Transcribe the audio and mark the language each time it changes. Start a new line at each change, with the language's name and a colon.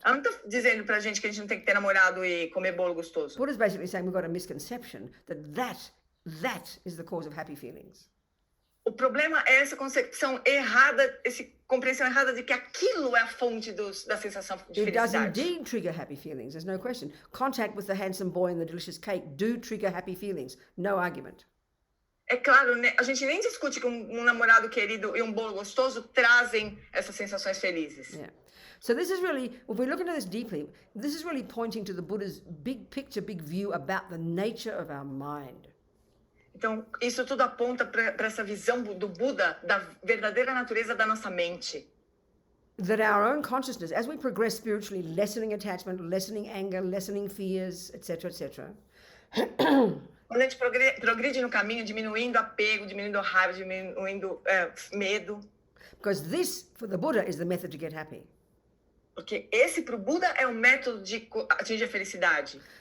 Portuguese: Ela não está dizendo pra gente que a gente não tem que ter namorado e comer bolo gostoso.
English: Buddha's basically saying we've got a misconception that is the cause of happy feelings.
Portuguese: O problema é essa concepção errada, essa compreensão errada de que aquilo é a fonte da sensação de
English: It does
Portuguese: felicidade.
English: indeed trigger happy feelings, there's no question. Contact with the handsome boy and the delicious cake do trigger happy feelings, no argument.
Portuguese: É claro, né? A gente nem discute que um namorado querido e um bolo gostoso trazem essas sensações felizes.
English: Yeah. So this is really, if we look into this deeply, this is really pointing to the Buddha's big picture, big view about the nature of our mind.
Portuguese: Então, isso tudo aponta para essa visão do Buda da verdadeira natureza da nossa mente.
English: That our own consciousness, as we progress spiritually, lessening attachment, lessening anger, lessening fears, etc., etc.,
Portuguese: quando a gente progride no caminho, diminuindo apego, diminuindo raiva, diminuindo medo.
English: because this, for the Buddha, is the method to get happy.
Portuguese: Porque esse para o Buda é o método de atingir a felicidade.